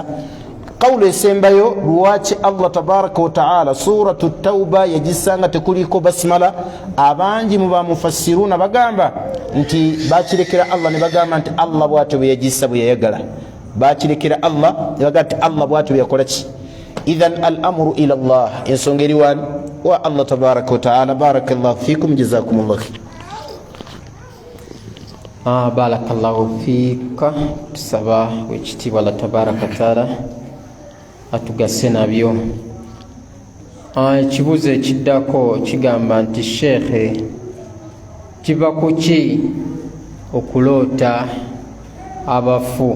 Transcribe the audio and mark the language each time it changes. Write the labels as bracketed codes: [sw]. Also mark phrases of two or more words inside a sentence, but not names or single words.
[lg] Qawlu esembayo lwaki [ar] الله تبارك وتعالى سورة التوبة [lg] yagisanga tekuliko basmala, abangi mu bamufassiruna bagamba nti bakirekera Allah ne bagamba nti Allah bw'atyo bwe yagissa bwe yayagala. Bakirekera Allah ne bagamba nti Allah bw'atyo bwe yakola ki? [ar] إذن الأمر إلى الله. [lg] Ensonga eri wani? Wa [ar] الله تبارك وتعالى. بارك الله فيكم، جزاكم الله خيرا. بارك الله فيك. [lg] Tusaba wekitiibwa [ar] الله تبارك وتعالى [lg] atugase nabyo. Ekibuuzo ekiddako kigamba nti Sheekhe kiva kuki okuloota abafu?